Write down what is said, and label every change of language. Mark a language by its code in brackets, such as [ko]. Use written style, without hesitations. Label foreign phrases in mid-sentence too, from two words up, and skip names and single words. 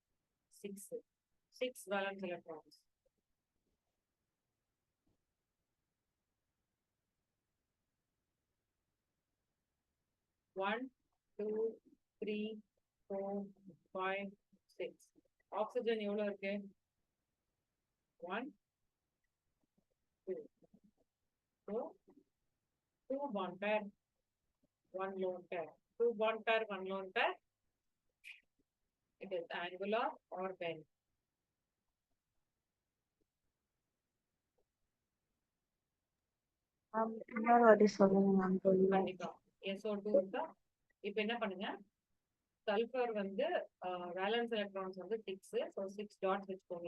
[ta] 6 [en] valence electrons. [ta] One, 2, 3, 4, 5, 6. ஆக்சிஜன் எவ்வளவு இருக்கு? 1 2. [en] So 2 bond pair, 1 lone pair. 2 bond pair, 1 lone pair. It is angular or bend. [ta] இன்னொரு வாட்டி சொல்லுங்க மேம் புரியல. கண்டிப்பா SO2 இருக்கா. இப்போ என்ன பண்ணுங்க, சல்ஃபர் வந்து [en] valence electrons [ta] வந்து 6, ஸோ 6 டாட்ஸ் வச்சுக்கோங்க.